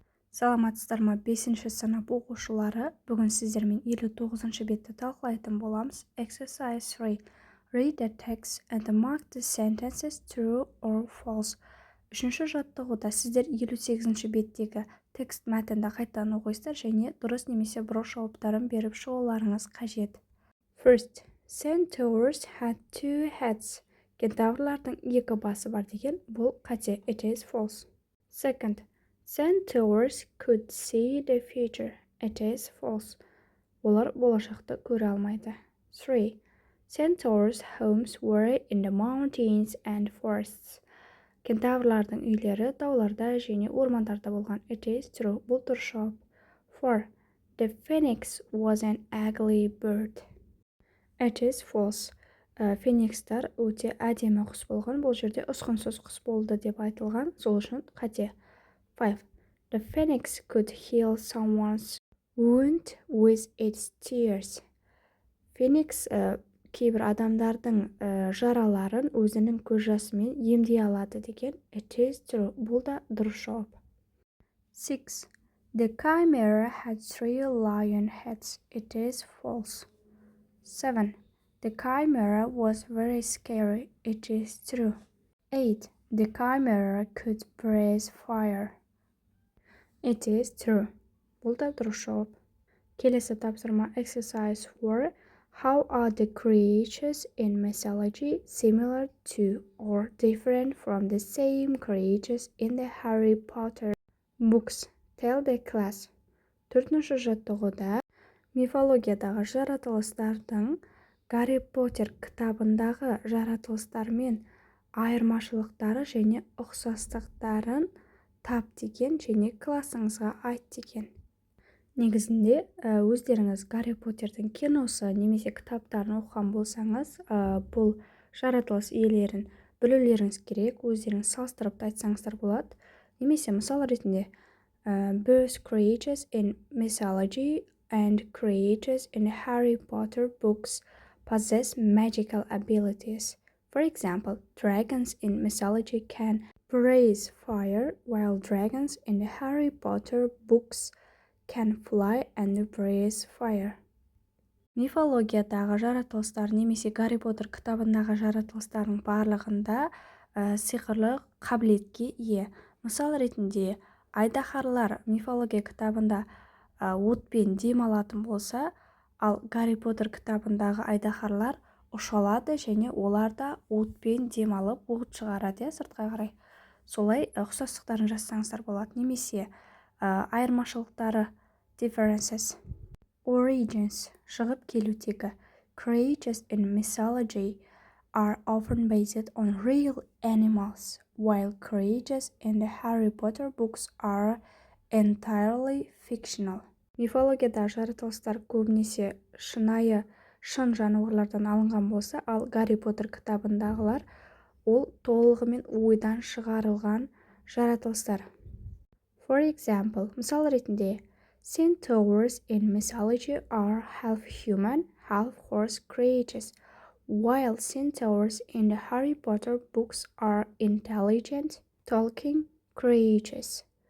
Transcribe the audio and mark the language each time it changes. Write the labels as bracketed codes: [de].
[kk] Саламатсыздар ма 5-ші сынып оқушылары? Бүгін сіздермен 59-шы бетті талқылайтын боламыз. [en] Exercise 3. Read the text and mark the sentences true or false. [kk] Үшінші жаттығуда сіздер 58-ші беттегі текст мәтінді қайтадан оқисыздар және дұрыс немесе бұрыс жауаптарын беріп шығуларыңыз қажет. [en] First, centaurs had two heads. [kk] Кентаврлардың екі басы бар деген бұл қате. [en] It is false. Second, centaurs could see the future. It is false. [kk] Олар болашақты көре алмайды. [en] 3. Centaurs' homes were in the mountains and forests. [kk] Кентаврлардың үйлері тауларда және ормандарда болған. [en] It is true. [kk] Бұл дұрыс жауап. [en] 4. The phoenix was an ugly bird. It is false. [kk] Феникстар өте әдемі құс болған. Бұл жерде ұсқынсыз құс болды деп айтылған. Сол үшін қате. 5. [en] The phoenix could heal someone's wound with its tears. [kk] Феникс кейбір адамдардың жараларын өзінің көз жасымен емдей алады деген. [en] It is true. [kk] Бұл да дұрыс жауап. [en] 6. The chimera had 3 lion heads. It is false. 7. The chimera was very scary. It is true. 8. The chimera could breathe fire. It is true. [kk] Бұл да дұрыс жауап. Келесі тапсырма exercise 4. [en] How are the creatures in mythology similar to or different from the same creatures in the Harry Potter books? Tell the class. [kk] Төртінші жаттығуда мифологиядағы жаратылыстардың Гарри Поттер кітабындағы жаратылыстармен айырмашылықтары және ұқсастықтарын тап деген және классыңызға айт деген. Негізінде өздеріңіз Гарри Поттердің киносы немесе кітаптарын оқыған болсаңыз, бұл жаратылыс иелерін білулеріңіз керек, өздеріңіз салыстырып айтсаңыздар болады. Немесе мысал ретінде [en] both creatures in mythology and creatures in Harry Potter books possess magical abilities. For example, dragons in mythology can breathe fire, while dragons in the Harry Potter books can fly and breathe fire. [kk] Мифологиядағы жаратылыстар немесе Гарри Поттер кітабындағы жаратылыстардың барлығында сиқырлы қабілетке ие. Мысал ретінде айдаһарлар мифология кітабында отпен дем алатын болса, ал Гарри Поттер кітабындағы айдаһарлар ұша алады және олар да отпен дем алып от шығарады, сыртқа қарай. Солай ұқсастықтарын жазсаңыздар болады. Немесе айырмашылықтары differences. Origins шығып келудегі. [en] Creatures in mythology are often based on real animals, while creatures in the Harry Potter books are entirely fictional. [kk] Мифологияда жаратылыстар көбінесе шын жануарлардан алынған болса, ал Гарри Поттер кітабындағылар ол толығымен ойдан шығарылған жаратылыстар. [en] For example, [kk] мысал ретінде [en] centaurs in mythology are half human, half horse creatures, while centaurs in the Harry Potter books are intelligent, talking creatures.